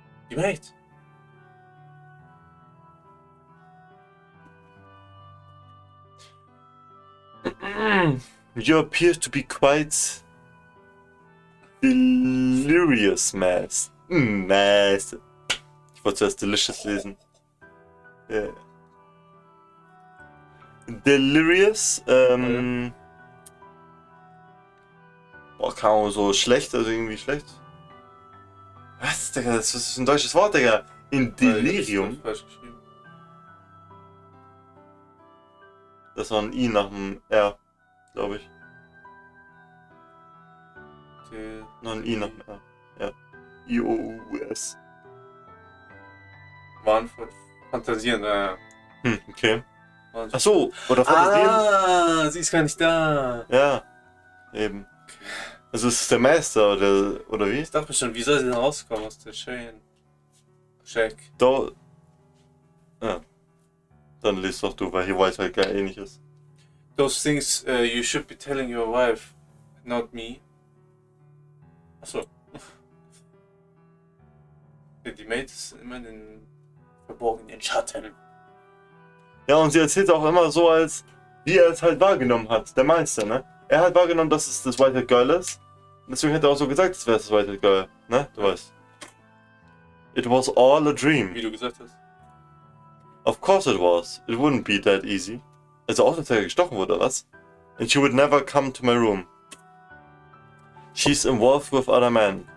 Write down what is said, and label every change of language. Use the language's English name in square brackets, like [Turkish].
[English] You mate. You appear to be quite delirious, Mass. Mass. [German] Ich wollte zuerst delicious lesen. Yeah. Delirious, boah, keine Ahnung, so schlecht, also irgendwie schlecht. Was, Digga, das ist ein deutsches Wort, Digga. In Delirium. Falsch geschrieben. Das war ein I nach dem R, glaube ich. Noch ein I nach dem R. Ja. I-O-U-S. Wahnvoll. Fantasieren, ja. Okay. Ach so, oder Fantasien? Ah, sie ist gar nicht da. Ja, eben. Also ist es der Meister, oder wie? Ich dachte mir schon, wie soll sie denn rauskommen aus der Chain? Check. Da. Ja. Dann liest doch du, weil hier weiß halt gar nicht ist. [English] Those things you should be telling your wife, not me. Achso. [German] Die Mate ist immer in den verborgenen Schatten. Ja, und sie erzählt auch immer so, als wie er es halt wahrgenommen hat, der Meister, ne? Er hat wahrgenommen, dass es das Whitehead Girl ist. Und deswegen hat er auch so gesagt, es wäre das Whitehead Girl, ne? Du weißt. [English] It was all a dream. [German] Wie du gesagt hast. [English] Of course it was. It wouldn't be that easy. [German] Also auch, dass er gestochen wurde, oder was? [English] And she would never come to my room. She's involved with other men.